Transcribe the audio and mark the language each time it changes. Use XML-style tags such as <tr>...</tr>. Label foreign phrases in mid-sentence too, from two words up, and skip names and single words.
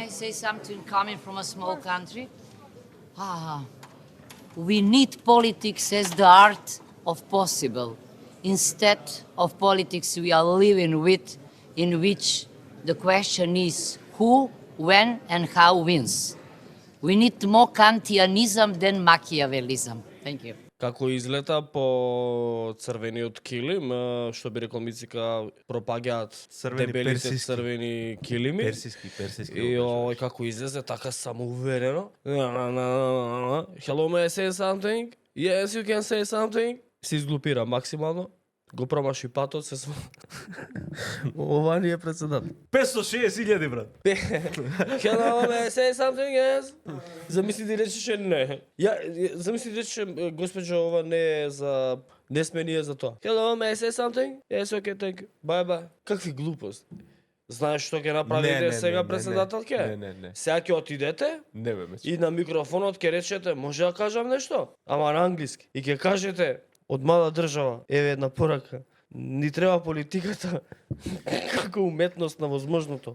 <en>say something coming from a small country? We need politics as the art of possible, instead of politics we are living with, in which the question is who, when, and how wins. We need more Kantianism than Machiavellism. Thank you.</en> <mk>Како излета по црвениот килим, што би рекол Мицика, пропагаат дебелите црвени килими. Персиски. И овој како излезе така самоуверено.</mk> <en>Hello, may I say something? Yes, you can say something.</en> <mk>Се изглупира максимално. Го промаши патот, се смо... Ова ни е председател. 560.000, брат.</mk> <en>Hello, may I say something? Yes.</en> <mk>Замисли да речеше не. Замисли да речеше, госпоđo, ова не е за... Не сме ние за тоа.</mk> <en>Hello, may I say something? Yes, okay, thank you. Bye, bye.</en> <mk>Какви глупост. Знаеш што ќе направите сега председателке? Не. Сега ќе отидете Не бе, и на микрофонот ќе речете, може да кажам нешто? Ама на англиски. И ќе кажете, од мала држава, еве една порака. Ни треба политиката како уметност на возможното.</mk>